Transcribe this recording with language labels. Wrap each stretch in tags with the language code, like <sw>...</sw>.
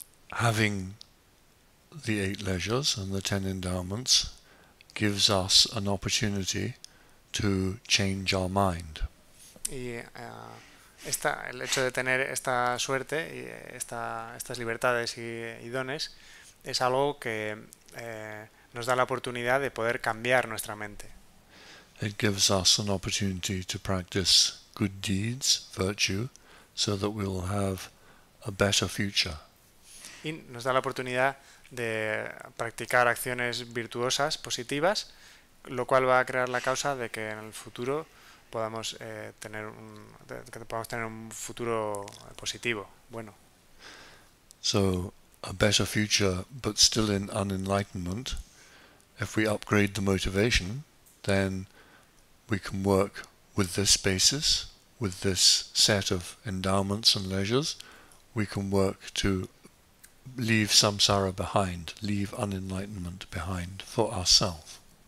<en>Having the 8 leisures and the 10 endowments gives us an opportunity to change our mind.</en> <es>Y el hecho de tener esta suerte y estas libertades y dones es algo que nos da la oportunidad de poder cambiar nuestra mente.</es> <en>It gives us an opportunity to practice good deeds, virtue, so that we will have a better future.</en> <es>Y nos da la oportunidad de practicar acciones virtuosas, positivas, lo cual va a crear la causa de que en el futuro podamos tener un futuro positivo, bueno.</es> <en>So a better future, but still in unenlightenment. If we upgrade the motivation, then we can work with this basis, with this set of endowments and leisures. We can work to leave samsara behind, leave unenlightenment behind for ourselves.</en>